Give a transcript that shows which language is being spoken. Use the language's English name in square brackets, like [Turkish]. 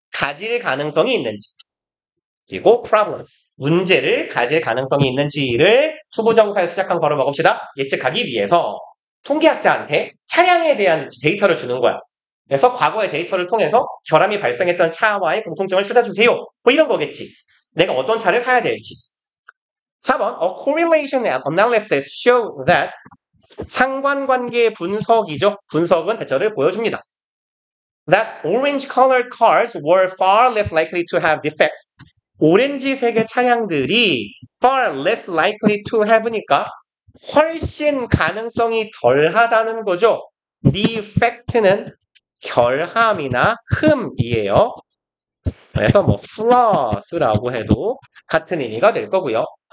[Korean] 가질 가능성이 있는지. 그리고 problems, 문제를 가질 가능성이 있는지를 초보정사에서 시작한 거로 먹읍시다. 예측하기 위해서 통계학자한테 차량에 대한 데이터를 주는 거야. 그래서 과거의 데이터를 통해서 결함이 발생했던 차와의 공통점을 찾아주세요. 뭐 이런 거겠지. 내가 어떤 차를 사야 될지. [English] 4번, a correlation analysis show that [Korean] 상관관계 분석이죠. 분석은 대처를 보여줍니다. [English] That orange-colored cars were far less likely to have defects. [Korean] 오렌지색의 차량들이 [English] far less likely to have니까 [Korean] 훨씬 가능성이 덜하다는 거죠. defect는 결함이나 흠이에요. 그래서 뭐 flaws라고 해도 같은 의미가 될 거고요.